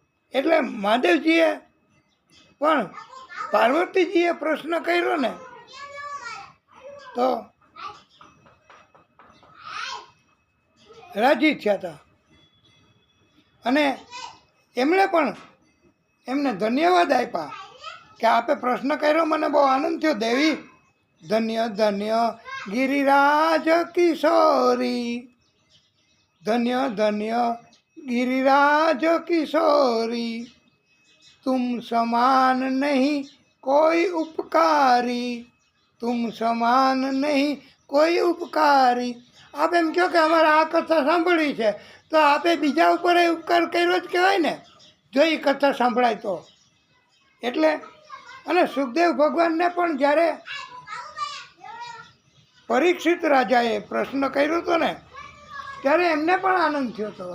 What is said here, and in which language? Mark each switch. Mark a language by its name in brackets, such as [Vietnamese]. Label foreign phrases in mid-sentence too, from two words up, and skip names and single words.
[Gujarati] એટલે મહાદેવજીએ પણ પાર્વતીજીએ પ્રશ્ન કર્યો ને તો રાજી થયા હતા અને એમણે પણ એમને ધન્યવાદ આપ્યા કે આપે પ્રશ્ન કર્યો, મને બહુ આનંદ થયો દેવી. [Awadhi] धन्य धन्य गिरिराज किशोरी, धन्य धन्य गिरिराज किशोरी, तुम समान नहीं कोई उपकारी, तुम समान नहीं कोई उपकारी. [Gujarati] આપ એમ કહો કે અમારે આ કથા સાંભળવી છે તો આપે બીજા ઉપર ઉપકાર કર્યો જ કહેવાય ને, જો એ કથા સાંભળાય તો. એટલે અને સુખદેવ ભગવાનને પણ જ્યારે પરીક્ષિત રાજાએ પ્રશ્ન કર્યો હતો ને ત્યારે એમને પણ આનંદ થયો હતો.